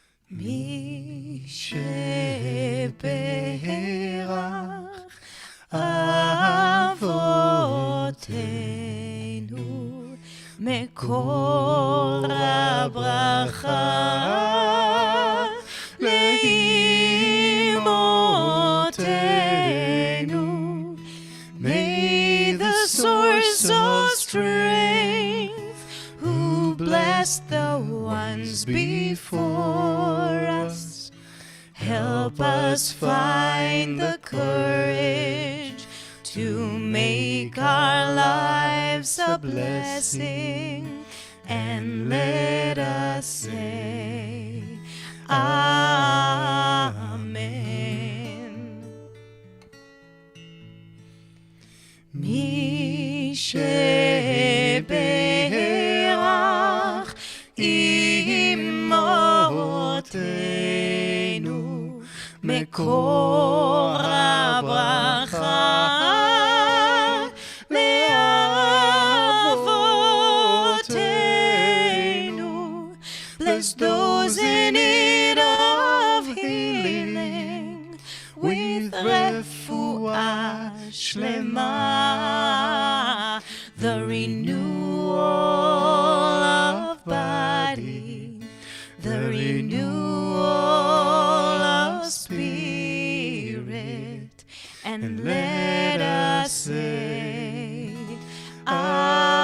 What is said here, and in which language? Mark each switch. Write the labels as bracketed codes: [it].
[he] מי שברך אבותינו מקור הברכה לאמותינו. [en] May the source of strength who blessed the ones before us help us find the courage to make our lives a blessing, and let us say Amen. [he] מי שברך אמותינו מקור הברכה לאבותינו. [en] Bless those in need of healing with refuah shlema, the renewal of body, the renewal of spirit, and let us say Amen.